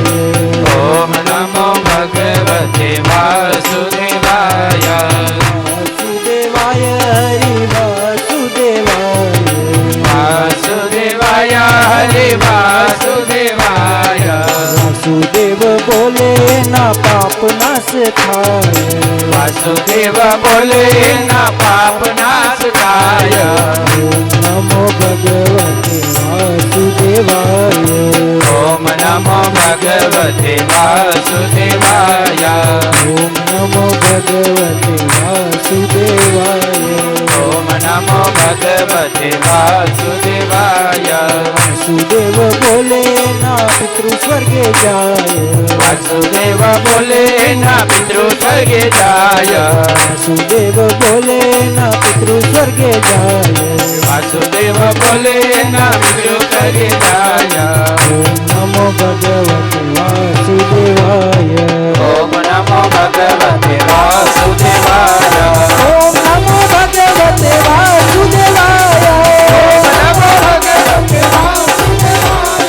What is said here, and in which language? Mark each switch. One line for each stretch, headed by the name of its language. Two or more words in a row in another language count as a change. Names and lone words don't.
Sanskrit: ॐ नमो भगवते वासुदेवाय वासुदेवाय हरि वासुदेवाय वासुदेवाय हरे वासुदेवाय
Gujarati: વાસુદેવ બોલે ના પાપ નાશ થાય વાસુદેવ બોલે ના પાપ નાશ કાય
Sanskrit: ओम नमो भगवते वासुदेवाय ॐ नमो भगवते वासुदेवाय ओम नमो भगवते वासुदेवाय ॐ नमो भगवते वासुदेवाय
Gujarati: વાસુદેવ બોલે ના પિતૃ સ્વર્ગે જાય વાસુદેવ બોલે ના પિતૃ સ્વર્ગે જાય વાસુદેવ બોલે ના પિતૃ સ્વર્ગે જાય વાસુદેવ બોલે ના પિતૃ સ્વર્ગે જાય
Sanskrit: ओम नमो भगवते वासुदेवाय ॐ नमो भगवते वासुदेवाय ओम नमो भगवते वासुदेवाय ॐ नमो भगवते वासुदेवाय